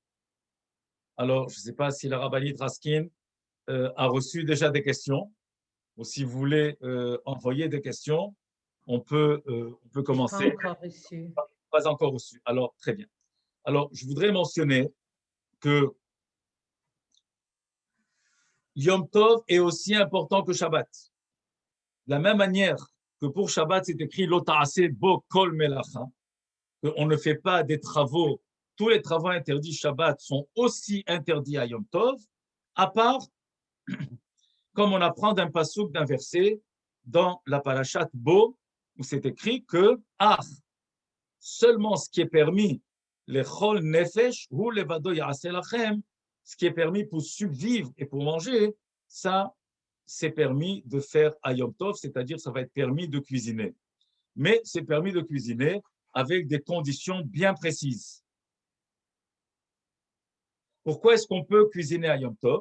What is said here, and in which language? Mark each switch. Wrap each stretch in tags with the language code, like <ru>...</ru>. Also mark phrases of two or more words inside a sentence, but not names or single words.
<fr>Alors, je ne sais pas si la Rabbanit Raskin a reçu déjà des questions, ou si vous voulez envoyer des questions, on peut commencer. Pas encore reçu. Pas encore reçu. Alors, très bien. Alors, je voudrais mentionner que Yom Tov est aussi important que Shabbat. De la même manière que pour Shabbat, c'est écrit</fr> <he>לא תעשה בו כל מלאכה,</he> <fr>qu'on ne fait pas des travaux, tous les travaux interdits Shabbat sont aussi interdits à Yom Tov, à part, comme on apprend d'un passouk, d'un verset, dans la parashat Bo, où c'est écrit que seulement ce qui est permis, les</fr> <he>כל נפש</he> <fr>ou les</fr> <he>לבדו יעשה לכם,</he> <fr>ce qui est permis pour survivre et pour manger, ça, c'est permis de faire à Yom Tov, c'est-à-dire ça va être permis de cuisiner. Mais c'est permis de cuisiner avec des conditions bien précises. Pourquoi est-ce qu'on peut cuisiner à Yom Tov?</fr>